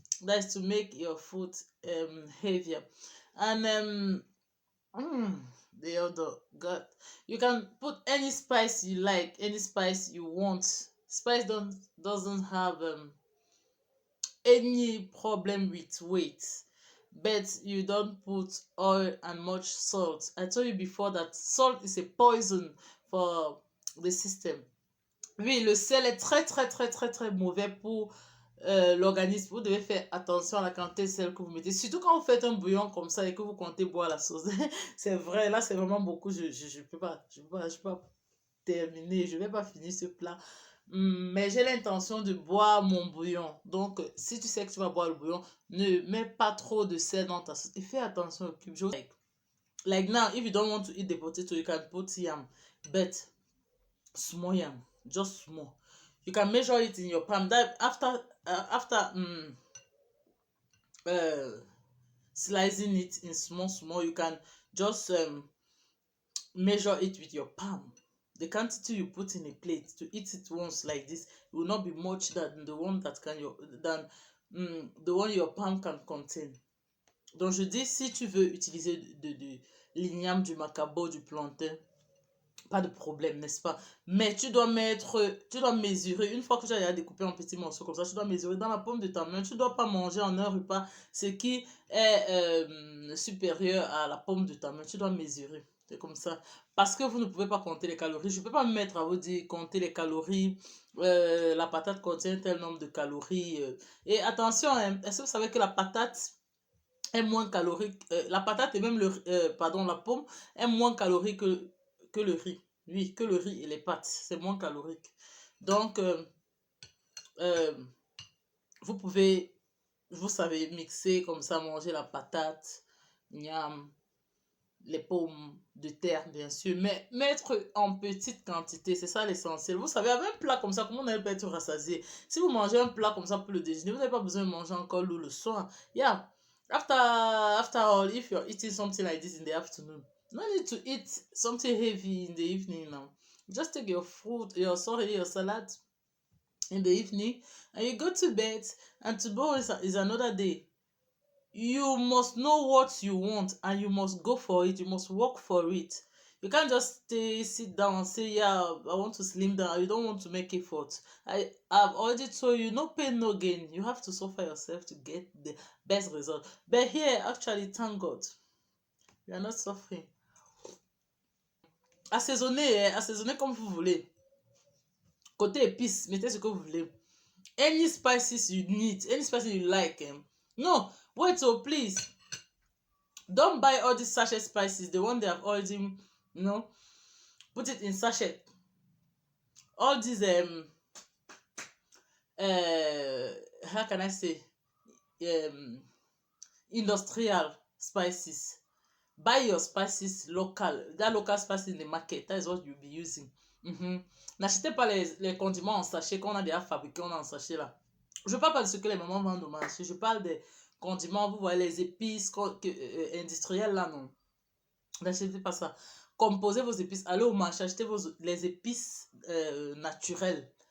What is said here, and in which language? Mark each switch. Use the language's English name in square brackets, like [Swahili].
[English] That's to make your food heavier. And the other god, you can put any spice you like, any spice you want. Spice doesn't have any problem with weight, but you don't put oil and much salt. I told you before that salt is a poison for the system. [French] Oui, le sel est très mauvais pour l'organisme. Vous devez faire attention à la quantité de sel que vous mettez. Surtout quand vous faites un bouillon comme ça et que vous comptez boire la sauce. C'est vrai, là c'est vraiment beaucoup. Je peux pas, je peux pas terminer. Je vais pas finir ce plat. Mais j'ai l'intention de boire mon bouillon. Donc, si tu sais que tu vas boire le bouillon, ne mets pas trop de sel dans ta sauce. Et fais attention au cube. [English] Like now, if you don't want to eat the potato, you can put yam. But small yam, just small. You can measure it in your palm. That after slicing it in small, you can just measure it with your palm. The quantity you put in a plate to eat it once like this will not be much than the one the one your palm can contain. [French] Donc je dis, si tu veux utiliser de l'igname, du macabo, du plantain, pas de problème, n'est-ce pas? Mais tu dois mesurer, une fois que tu as découpé en petits morceaux comme ça, tu dois mesurer dans la paume de ta main. Tu ne dois pas manger en un repas ce qui est supérieur à la paume de ta main. Tu dois mesurer. C'est comme ça. Parce que vous ne pouvez pas compter les calories. Je ne peux pas me mettre à vous dire compter les calories. La patate contient tel nombre de calories. Et attention, hein, est-ce que vous savez que la patate est moins calorique? La patate et même la pomme est moins calorique que le riz. Oui, que le riz et les pâtes. C'est moins calorique. Donc, euh, vous pouvez, vous savez, mixer comme ça, manger la patate, miam, les pommes de terre, bien sûr, mais mettre en petite quantité, c'est ça l'essentiel. Vous savez, avec un plat comme ça, comment on peut être rassasié? Si vous mangez un plat comme ça pour le déjeuner, vous n'avez pas besoin de manger encore l'eau le soir. [English] Yeah, after all, if you're eating something like this in the afternoon, no need to eat something heavy in the evening now. Just take your food, your salad in the evening, and you go to bed, and tomorrow is another day. You must know what you want and you must go for it. You must work for it. You can't just sit down and say, yeah, I want to slim down. You don't want to make effort. I've already told you, no pain, no gain. You have to suffer yourself to get the best result. But here, actually, thank God, you are not suffering. [French] Assaisonnez comme vous voulez. Côté épices, mettez ce que vous voulez. [English] Any spices you need, any spices you like. No, wait, so please. Don't buy all these sachet spices, the one they have already, put it in sachet. All these how can I say, industrial spices. Buy your spices local. That local spices in the market, that is what you'll be using. [French] N'achetez pas les condiments en sachet qu'on a déjà fabriqués, on a en sachet là. Je parle pas de ce que les mamans vendent au marché, je parle des condiments, vous voyez les épices industrielles là, non. N'achetez pas ça. Composez vos épices, allez au marché, achetez les épices naturelles.